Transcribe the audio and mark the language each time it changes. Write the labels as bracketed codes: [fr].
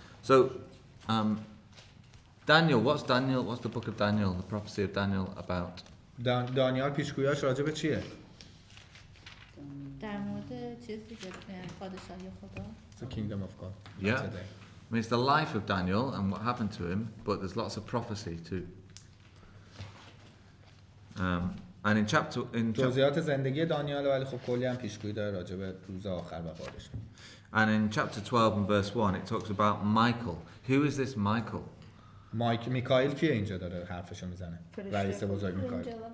[en] So, Daniel, what's the book of Daniel, the prophecy of Daniel about? [fa] دانیال پیشگوییاش راجع به چیه؟ در مورد چیز دیگه پادشاهی خدا. [en] The kingdom of God. Yeah. I mean, it's the life of Daniel and what happened to him, but there's lots of prophecy too. And in [fa] توضیحات زندگی دانیال ولی خب کلی هم پیشگویی داره راجع به روز آخر و پادشاهی. [en] And in chapter 12 and verse 1 it talks about Michael. Who is this Michael? [fa] میکائیل کیه اینجا داره حرفشو میزنه؟ رئیس بزرگ میکائیل.